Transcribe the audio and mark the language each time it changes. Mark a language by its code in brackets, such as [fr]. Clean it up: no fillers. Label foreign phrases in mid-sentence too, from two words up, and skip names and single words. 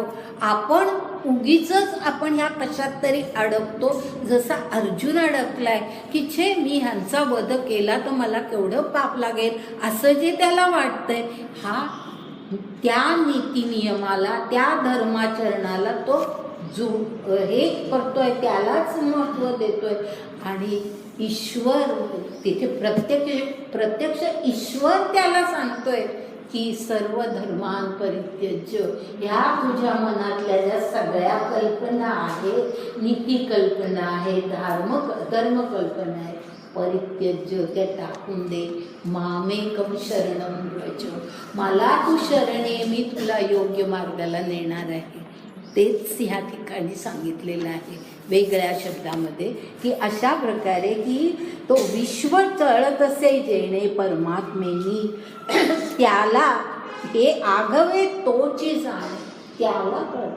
[mr] आपण उगीच आपण ह्या कशात तरी अडकतो, जसा अर्जुन अडकलाय की छे मी ह्यांचा वध केला तर मला केवढं पाप लागेल असं जे त्याला वाटतंय, हा त्या नीती नियमाला त्या धर्माचरणाला तो हे करतोय, त्यालाच महत्त्व देतोय. आणि ईश्वर तिथे प्रत्यक्ष ईश्वर त्याला सांगतोय की [sa] सर्व धर्मान परित्यज्य, [mr] ह्या तुझ्या मनातल्या ज्या सगळ्या कल्पना आहेत, नीती कल्पना आहे, धर्म कल्पना आहे, परित्यज्य त्या टाकून दे. [sa] मामेकम शरणम व्रज, [mr] मला तू शरणे, मी तुला योग्य मार्गाला नेणार आहे. तेच ह्या ठिकाणी सांगितलेलं आहे वेगळ्या शब्दामध्ये की अशा प्रकारे की तो विश्व चळत असे जेणे परमात्मेनी, त्याला हे आघवे तोची जाण, त्याला कळतं.